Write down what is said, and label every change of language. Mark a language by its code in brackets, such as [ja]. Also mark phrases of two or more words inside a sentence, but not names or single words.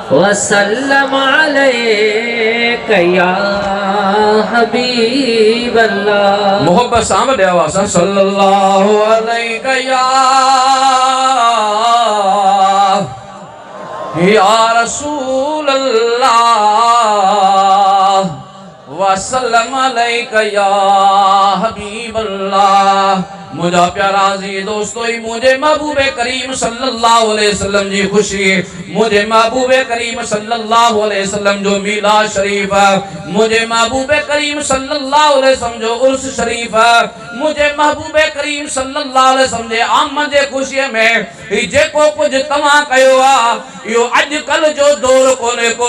[ar] والسلام عليك يا حبيب الله. [sd] मोहब्बत सां वॾे आवाज़ सां [ar] صلى الله عليك يا رسول الله وسلم عليك يا حبيب الله. [sd] मुझा प्यारा जी दोस्तों, मुझे महबूबे करीम [ar] صلى الله عليه وسلم [sd] जी खुशी, मुझे महबूबे करीम [ar] صلى الله عليه وسلم [sd] जो मीलाद शरीफ, मुझे महबूबे करीम [ar] صلى الله عليه وسلم [sd] जो उर्स शरीफ, मुझे महबूबे करीम [ar] صلى الله عليه وسلم [sd] जे आमद जे खुशी में जेको कुछ तव्हां कयो आहे, इहो अॼुकल्ह जो दौर कोन्हे को।